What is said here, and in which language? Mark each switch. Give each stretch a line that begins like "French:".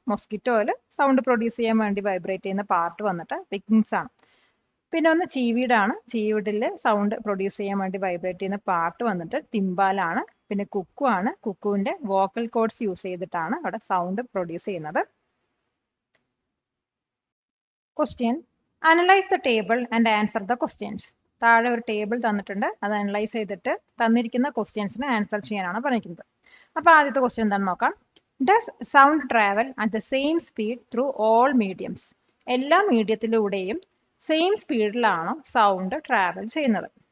Malayalam: മൊസ്കിറ്റോയിൽ sound produce ചെയ്യാൻ വേണ്ടി vibrate ചെയ്യുന്ന പാർട്ട് വന്നിട്ട് വിങ്സ് ആണ്. പിന്നെ ഒന്ന് ചീവീടാണ്. ചീവീഡിൽ സൗണ്ട് പ്രൊഡ്യൂസ് ചെയ്യാൻ വേണ്ടി വൈബ്രേറ്റ് ചെയ്യുന്ന പാർട്ട് വന്നിട്ട് ടിംബാലാണ്. പിന്നെ കുക്കു ആണ്. കുക്കുവിന്റെ വോക്കൽ കോഡ്സ് യൂസ് ചെയ്തിട്ടാണ് അവിടെ സൗണ്ട് പ്രൊഡ്യൂസ് ചെയ്യുന്നത്.
English: Question: Analyze the table and answer the questions.
Malayalam: താഴെ ഒരു ടേബിൾ തന്നിട്ടുണ്ട്. അത് അനലൈസ് ചെയ്തിട്ട് തന്നിരിക്കുന്ന ക്വസ്റ്റ്യൻസിന് ആൻസർ ചെയ്യാനാണ് പറഞ്ഞിരിക്കുന്നത്. അപ്പൊ ആദ്യത്തെ ക്വസ്റ്റ്യൻ എന്താണെന്ന് നോക്കാം.
English: Does sound travel at the same speed through all mediums?
Malayalam: എല്ലാ മീഡിയത്തിലൂടെയും സെയിം സ്പീഡിലാണ് സൗണ്ട് ട്രാവൽ ചെയ്യുന്നത്.